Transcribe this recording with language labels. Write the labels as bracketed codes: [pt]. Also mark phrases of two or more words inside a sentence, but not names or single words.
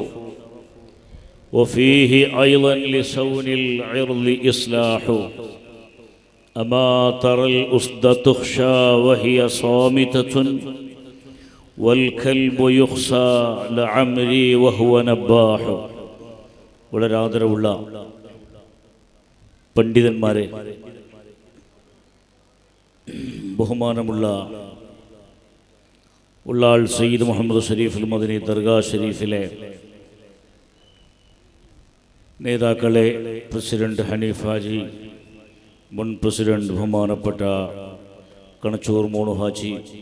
[ar] وفيه أيضا لصون العرض إصلاح أما ترى الأسد تخشى وهي صامتة والكلب يخشى لعمري وهو نباح. [ml] വളരെ ആദരവുള്ള പണ്ഡിതന്മാരെ, ബഹുമാനമുള്ള ഉള്ളാൾ സയ്യിദ് മുഹമ്മദ് ഷരീഫുൽ മദനി ദർഗാ ഷരീഫിലെ നേതാക്കളെ, പ്രസിഡന്റ് ഹനീഫ് ഹാജി, മുൻ പ്രസിഡന്റ് ബഹുമാനപ്പെട്ട കണച്ചൂർ മോണു ഹാജി,